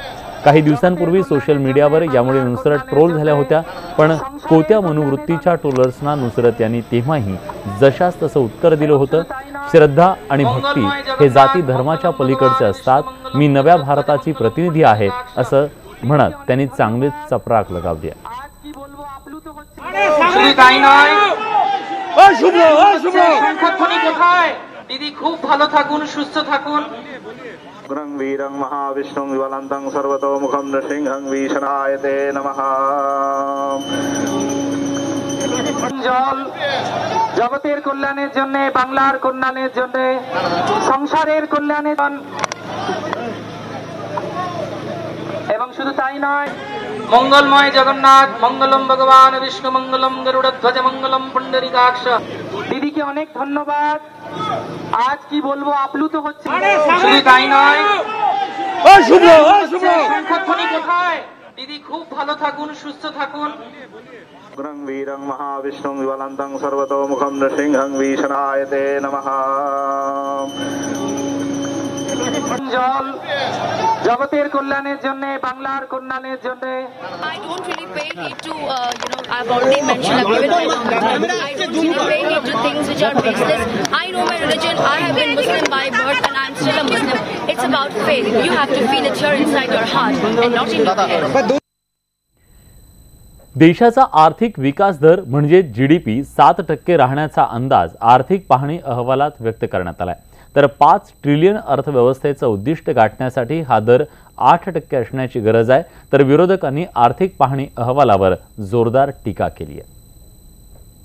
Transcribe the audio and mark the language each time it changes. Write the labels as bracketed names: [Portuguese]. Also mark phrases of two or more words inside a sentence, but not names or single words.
[Marathi] काही दिवसांपूर्वी सोशल मीडियावर यामुळे नुसरत ट्रोल झाल्या होत्या. पण कोत्या मनोवृत्तीच्या ट्रोलर्सना नुसरत यांनी तेव्हाही जशास तसं उत्तर दिलं होतं. श्रद्धा आणि भक्ती हे जाती धर्माच्या पलीकडचे असतात. मी नव्या भारताची प्रतिनिधी आहे असं म्हणत त्यांनी चांगलीच चपराक लगावली. [Bangla] দিদি খুব ভালো থাকুন, সুস্থ থাকুন। [Sanskrit] वीरं महाविष्णुं ज्वलन्तं सर्वतोमुखं नृसिंहं भीषणायते नमः। [Bangla] জল জগতের কল্যাণের জন্য, বাংলার কল্যাণের জন্য, সংসারের কল্যাণের জন্য, এবং শুধু তাই নয়, মঙ্গলময় জগন্নাথ [Sanskrit] মঙ্গলম ভগবান বিষ্ণু মঙ্গলম গরুড়ধ্বজ মঙ্গলম পুণ্ডরীকাক্ষ। [Bangla] দিদিকে অনেক ধন্যবাদ। আজ কি বলবো, আপ্লুত হচ্ছে। শুধু তাই নয়, শঙ্খধ্বনি কোথায়? দিদি খুব ভালো থাকুন, সুস্থ থাকুন। [Sanskrit] वीरं महाविष्णुं ज्वलन्तं सर्वतोमुखं नृसिंहं भीषणायते नमः। [Bangla] জল জগতের কল্যাণের জন্য, বাংলার কল্যাণের জন্য। [English] I don't really pay heed to, I've already mentioned, I've given my example. I don't really pay heed to things which are baseless. I know my religion. I have been Muslim by birth and I'm still a Muslim. It's about faith. You have to feel it here inside your heart and not in your head. [Marathi] देशाचा आर्थिक विकास दर म्हणजे GDP 7% राहण्याचा अंदाज आर्थिक पाहणी अहवालात व्यक्त करण्यात आलाय. तर 5 ट्रिलियन अर्थव्यवस्थेचं उद्दिष्ट गाठण्यासाठी हा दर 8% असण्याची गरज आहे. तर विरोधकांनी आर्थिक पाहणी अहवालावर जोरदार टीका केली आहे.